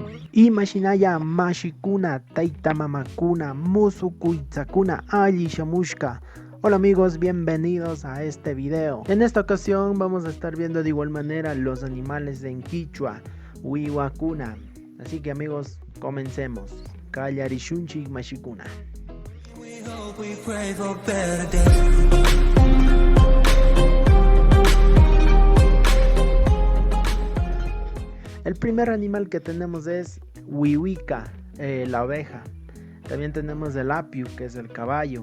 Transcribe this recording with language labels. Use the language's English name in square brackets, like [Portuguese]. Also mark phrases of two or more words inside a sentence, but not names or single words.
[Quechua] Imashinaya mashikuna, taita mamakuna, musukuitzakuna, alli shamushka. [Spanish] Hola amigos, bienvenidos a este video. En esta ocasión vamos a estar viendo de igual manera los animales en quichua, wiwakuna. Así que amigos, comencemos. [Quechua] Kallarishunchi mashikuna. [Spanish] El primer animal que tenemos es wiwika, la oveja. También tenemos el apiu, que es el caballo.